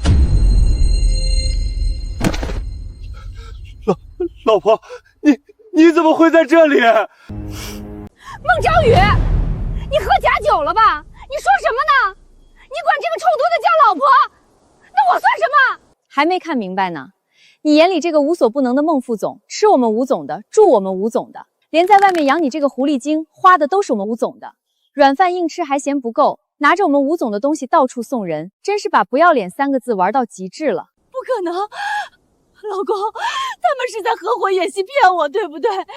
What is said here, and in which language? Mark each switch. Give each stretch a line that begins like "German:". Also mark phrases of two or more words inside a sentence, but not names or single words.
Chinese: 老婆，你怎麼會在這裡？孟昭宇，你喝假酒了吧？你說什麼呢？你管這个臭犊子叫老婆，那我算什麼？還沒看明白呢。你眼裡這個無所不能的孟副總，吃我們吳總的，住我們吳總的，連在外面養你這個狐狸精花的都是我們吳總的，軟飯硬吃還嫌不夠，拿着我們吳總的東西到處送人，真是把不要臉3個字玩到極致了。不可能，老公，他們是在合夥演戲騙我，對不對？